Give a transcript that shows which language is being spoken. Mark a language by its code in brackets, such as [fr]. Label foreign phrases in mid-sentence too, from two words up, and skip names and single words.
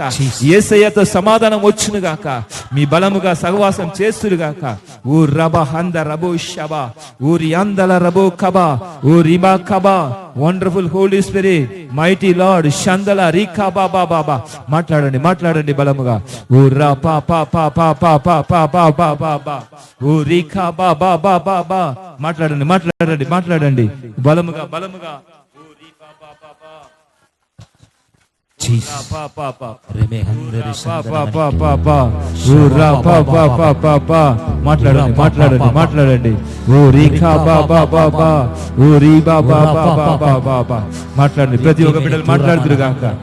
[te] యేసయ్యతో సమాధానం వచ్చునుగాక. మీ బలముగా సహవాసం చేస్తురుగాక. ఊరి అందల రబో Shandalabo Kaba, O Riba Kaba, [en] wonderful Holy Spirit, mighty Lord, Shandala Rika Baba Baba, [te] మాట్లాడండి బలముగా, O Rapa Pa Pa Pa Pa Pa Pa Pa Pa Pa Pa, O Rika Ba Ba Ba Ba Ba, మాట్లాడండి బలముగా, O Rika Ba Ba Ba. మాట్లాడండి ప్రతి ఒక్క బిడ్డలు మాట్లాడుతురు గాక.